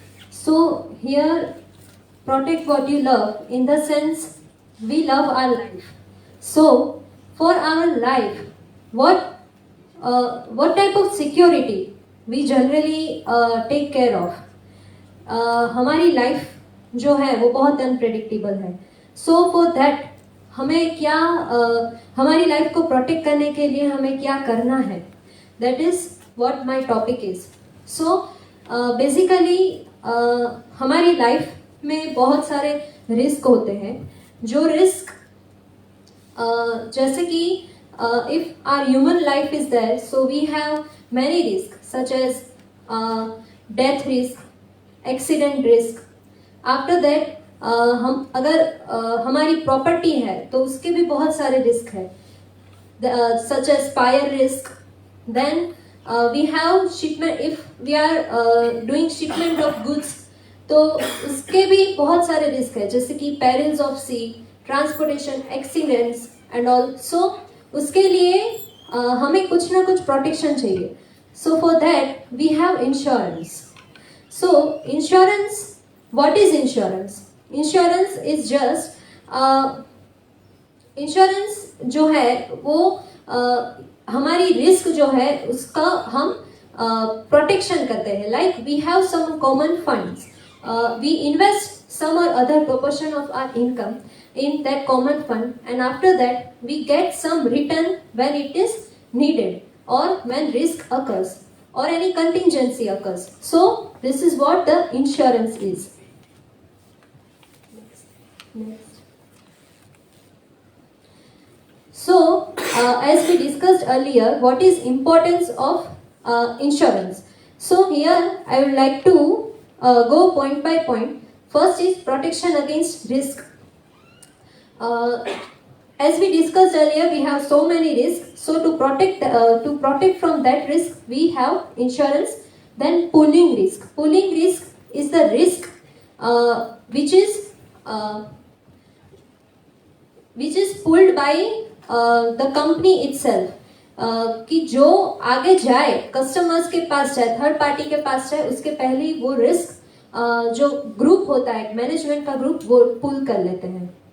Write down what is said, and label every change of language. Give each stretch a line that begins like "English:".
English: So here, protect what you love in the sense we love our life. So for our life, what type of security we generally take care of?
Hindi: हमारी life जो है वो बहुत unpredictable है.
English: so for that
Hindi: हमें क्या हमारी life को प्रोटेक्ट करने के लिए हमें क्या करना है,
English: That is what my topic is.
Hindi: So basically हमारी लाइफ में बहुत सारे रिस्क होते हैं. जो रिस्क जैसे कि
English: If our human life is there, so we have many risk such as death risk, accident risk. After that
Hindi: हम अगर हमारी प्रॉपर्टी है तो उसके भी बहुत सारे रिस्क है,
English: Such as fire risk. Then we have shipment, if we are doing shipment of goods
Hindi: तो उसके भी बहुत सारे रिस्क है, जैसे कि
English: Perils of sea, transportation, accidents and all.
Hindi: सो उसके लिए हमें कुछ ना कुछ प्रोटेक्शन चाहिए.
English: So for that we have insurance. So insurance, what is insurance? Insurance is just insurance
Hindi: जो है वो हमारी रिस्क जो है उसका हम प्रोटेक्शन करते हैं.
English: Like we have some common funds, we invest some और other proportion of our income in that common fund, and after that we get some return when it is needed or when risk occurs or any contingency occurs. So this is what the insurance is. Next. So as we discussed earlier, what is importance of insurance? So here I would like to go point by point. First is protection against risk. As we discussed earlier, we have so many risks. So to protect from that risk, we have insurance. Then pooling risk. Pooling risk is the risk which is pulled by the company itself.
Hindi: कि जो आगे जाए, customers के पास जाए, third party के पास जाए, उसके पहले ही वो रिस्क जो ग्रुप होता है, मैनेजमेंट का ग्रुप, वो पुल कर लेते हैं.